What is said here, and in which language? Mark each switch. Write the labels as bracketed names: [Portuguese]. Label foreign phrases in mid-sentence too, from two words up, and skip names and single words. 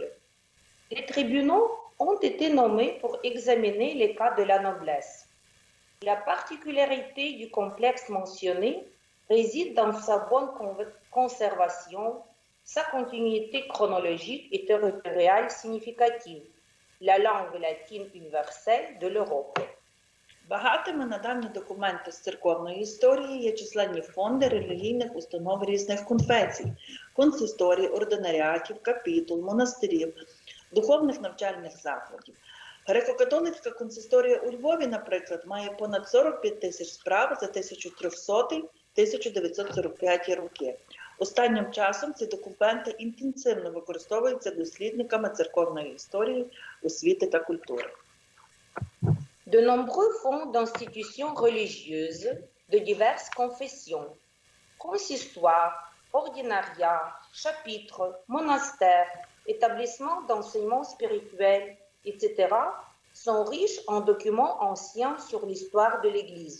[French] Les tribunaux ont été nommés pour examiner les cas de la noblesse. La particularité du complexe mentionné réside dans sa bonne conservation, sa continuité chronologique et territoriale significative, la langue latine universelle de l'Europe. [Ukrainian] Багатими на дані документи з церковної історії є численні фонди релігійних установ різних конфесій, консисторій, ординаріатів, капітул, монастирів, духовних навчальних закладів. Греко-католицька консисторія у Львові, наприклад, має понад 45 тисяч справ за 1300-1945 роки. Останнім часом ці документи інтенсивно використовуються дослідниками церковної історії, освіти та культури. [French] De nombreux fonds d'institutions religieuses de diverses confessions, consistoires, ordinariats, chapitres, monastères, établissements d'enseignement spirituel, etc., sont riches en documents anciens sur l'histoire de l'Église.